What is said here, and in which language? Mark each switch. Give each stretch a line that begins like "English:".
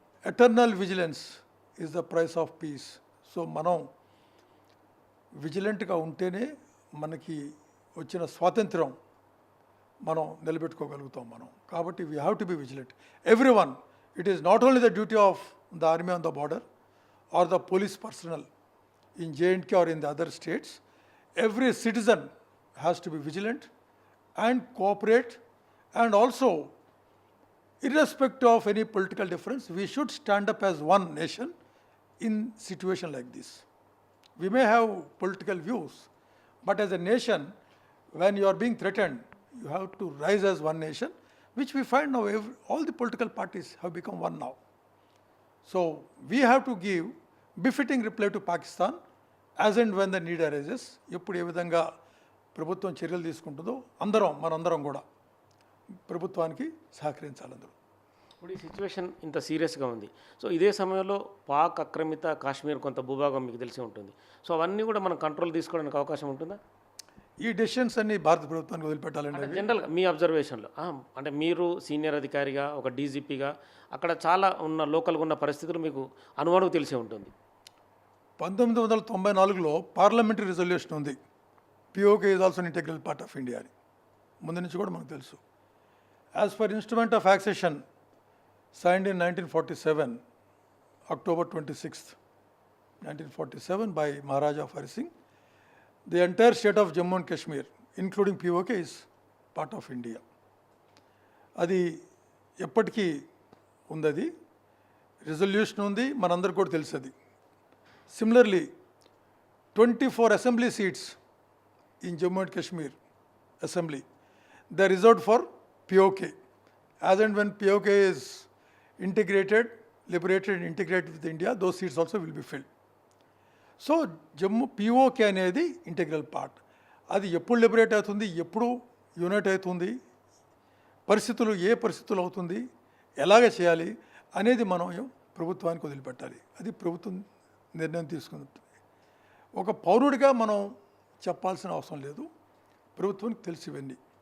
English: Eternal vigilance is the price of peace.
Telugu: So మనం విజిలెంట్గా ఉంటేనే మనకి వచ్చిన స్వాతంత్రం మనం నిలబెట్టుకోగలుగుతాం మనం.
English: కాబట్టి we have to be vigilant. Every one, it is not only the duty of the army on the border or the police personnel in J&K or in the other states. Every citizen has to be vigilant and cooperate, and also, irrespective of any political difference, we should stand up as one nation in situation like this. We may have political views, but as a nation, when you are being threatened, you have to rise as one nation, which we find now all the political parties have become one now. So we have to give befitting reply to Pakistan as and when the need arises.
Telugu: ఎప్పుడు ఏ విధంగా ప్రభుత్వం చర్యలు తీసుకుంటుందో మనందరం కూడా ప్రభుత్వానికి సహకరించాలి అందరూ. ఇప్పుడు ఈ సిచ్యువేషన్ ఇంత సీరియస్గా ఉంది. సో ఇదే సమయంలో పాక్ ఆక్రమిత కాశ్మీర్ కొంత భూభాగం మీకు తెలిసి ఉంటుంది. సో అవన్నీ కూడా మనం కంట్రోల్ తీసుకోవడానికి అవకాశం ఉంటుందా? ఈ డెసిషన్స్ అన్ని భారత ప్రభుత్వానికి వదిలిపెట్టాలండి. జనరల్గా మీ అబ్జర్వేషన్లో, అంటే మీరు సీనియర్ అధికారిగా, ఒక డీజీపీగా అక్కడ చాలా ఉన్న లోకల్గా ఉన్న పరిస్థితులు మీకు అనుమానం తెలిసే ఉంటుంది. 1994లో పార్లమెంటరీ రిజల్యూషన్ ఉంది,
English: POK is also integral part of India
Telugu: అని. ముందు నుంచి కూడా మనకు తెలుసు.
English: As per instrument of accession signed in 1947, October 26th, 1947 by Maharaja of Hari Singh, the entire state of Jammu and Kashmir, including POK, is part of India. అది ఎప్పటికీ ఉంది, అది resolution ఉంది, మనందరికీ కూడా తెలుసు అది. Similarly 24 assembly seats in Jammu and Kashmir assembly, they reserved for POK. As and when POK is liberated and integrated with India, those seats also will be filled.
Telugu: So POK అనేది ఇంటెగ్రల్ పార్ట్. అది ఎప్పుడు liberate అవుతుంది, ఎప్పుడు unite అవుతుంది, ఏ పరిస్థితులు అవుతుంది, ఎలాగ చేయాలి అనేది మనం ప్రభుత్వానికి వదిలిపెట్టాలి. అది ప్రభుత్వం నిర్ణయం తీసుకుంటుంది. ఒక పౌరుడిగా మనం చెప్పాల్సిన అవసరం లేదు, ప్రభుత్వానికి తెలిసి ఇవన్నీ.